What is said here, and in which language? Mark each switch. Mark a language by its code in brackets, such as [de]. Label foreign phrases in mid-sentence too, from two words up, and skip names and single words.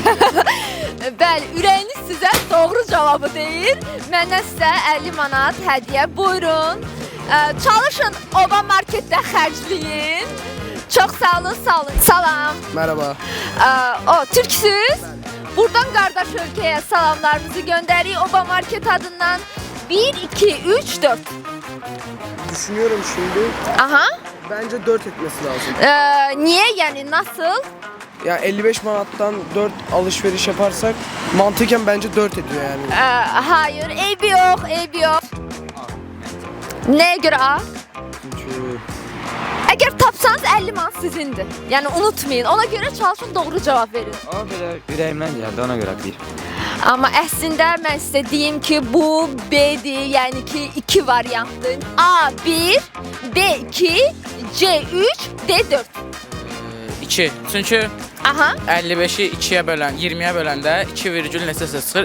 [az] Bəli, ürəyiniz sizə doğru cavabı deyir. Məndən sizə 50 manat hədiyyə. Buyurun. Çalışın, Oba marketdə xərcləyin. Çox sağ olun, sağ olun. Salam. [tr] Merhaba. [az] Türksüz. Buradan qardaş ölkəyə salamlarımızı göndəririk Oba market adından. 1, 2, 3, 4. [tr] Düşünüyorum şimdi. Aha. Bence 4 etmesi lazım. Niye yani nasıl? Ya 55 manattan 4 alışveriş yaparsak mantıken bence 4 ediyor yani. Hayır, eybi yok, eybi yok. Neye göre A? Çünkü Eğer tapsanız 50 man sizindir. Yani unutmayın. Ona göre çalışın, doğru cevap verin. [az] Ama böyle ürəyimdən gəldi, ona görə bir. Ama əslində mən sizə deyim ki, bu B'dir. Yəni ki, 2 variantdır. A 1, B 2, C 3, D 4. 2. Çünki Aha. 55-i 2-yə bölən, 20-yə böləndə 2 virgül neçəsə çıxır.